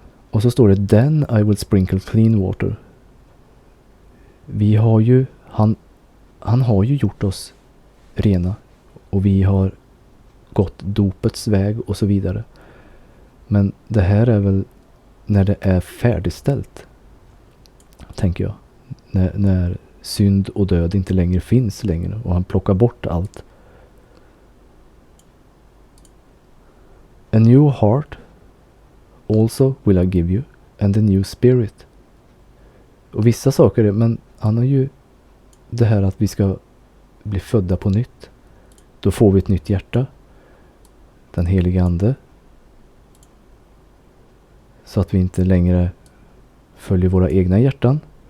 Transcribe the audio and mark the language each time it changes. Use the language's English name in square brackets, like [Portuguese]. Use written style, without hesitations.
[Swedish] Och så står det [English] Then I will sprinkle clean water. [Swedish] Vi har ju han har ju gjort oss rena, och vi har gått dopets väg och så vidare. Men det här är väl när det är färdigställt, tänker jag. När synd och död inte längre finns längre och han plockar bort allt. [English] A new heart also will I give you, and a new spirit. [Swedish] Och vissa saker, men han har ju det här att vi ska bli födda på nytt. Då får vi ett nytt hjärta. Den heliga ande. Så att vi inte längre följer våra egna hjärtan.